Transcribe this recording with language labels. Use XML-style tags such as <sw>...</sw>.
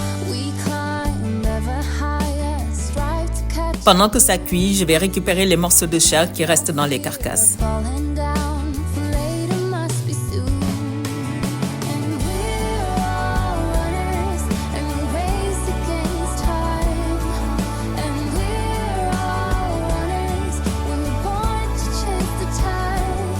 <en>We climb ever higher, strive to catch.</en> <fr>Pendant que ça cuit, je vais récupérer les morceaux de chair qui restent dans les carcasses.</fr> <en>Falling down, for later must be soon. And we're all runners, and we race against time. And we're all runners, we were born to chase the tide.</en>